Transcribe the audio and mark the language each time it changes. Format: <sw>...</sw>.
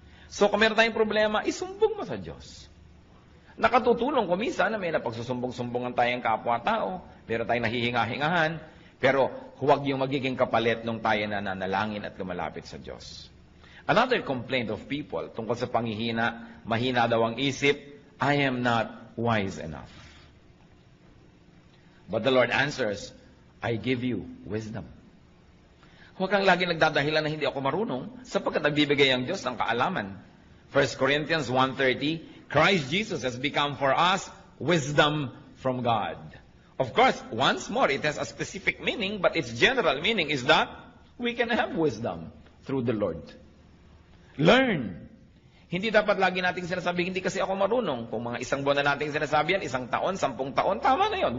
<tl>So kung meron tayong problema, isumbong mo sa Diyos. Nakatutulong kuminsan na may napagsusumbong-sumbongan tayong kapwa-tao, meron tayong nahihinga-hingahan, pero huwag yung magiging kapalit nung tayo na nanalangin at lumalapit sa Diyos.</tl> <en>Another complaint of people</en> <tl>tungkol sa panghihina, mahina daw ang isip,</tl> <en>I am not wise enough. But the Lord answers, I give you wisdom.</en> <tl>Huwag kang lagi nagdadahilan na hindi ako marunong, sapagkat nagbibigay ang Diyos ng kaalaman.</tl> <en>1 Corinthians 1:30, Christ Jesus has become for us wisdom from God. Of course, once more, it has a specific meaning, but its general meaning is that we can have wisdom through the Lord. Learn.</en> <tl>Hindi dapat lagi nating sinasabi, hindi kasi ako marunong. Kung mga isang buwan na nating sinasabi yan, 1 taon, 10 taon, tama na yon.</tl>